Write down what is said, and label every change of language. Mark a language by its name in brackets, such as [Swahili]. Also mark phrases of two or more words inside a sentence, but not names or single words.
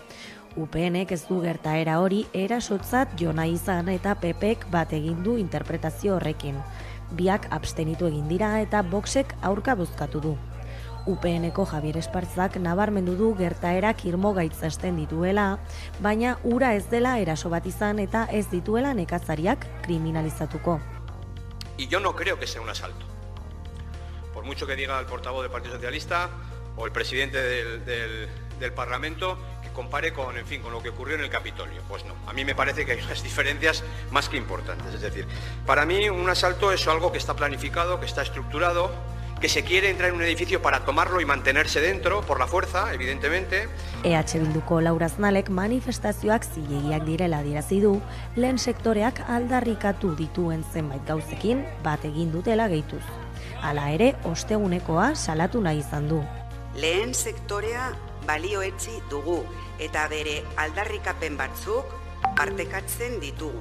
[Basque] UPNek ez du gertaera hori erasotzat jo nahi izan eta PPek bat egin du interpretazio horrekin. Biak abstenitu egin dira eta Voxek aurka bozkatu du. UPNeko Javier Espartzak nabarmendu du gertaerak irmo gaitzesten dituela, baina ura ez dela eraso bat izan eta ez dituela nekazariak kriminalizatuko. [Spanish] Y yo no creo que sea un asalto. Por mucho que diga el portavoz del Partido Socialista o el presidente del Parlamento que compare con lo que ocurrió en el Capitolio. Pues no, a mí me parece que hay unas diferencias más que importantes. Es decir, para mí un asalto es algo que está planificado, que está estructurado, que se quiere entrar en un edificio para tomarlo y mantenerse dentro, por la fuerza, evidentemente. [Basque] EH Bilduko Laura Aznalek manifestazioak zilegiak direla adierazi du, lehen sektoreak aldarrikatu dituen zenbait gauzekin bat egin dutela gehituz. Hala ere, ostegunekoa salatu nahi izan du. Lehen sektorea balioetsi dugu eta bere aldarrikapen batzuk partekatzen ditugu.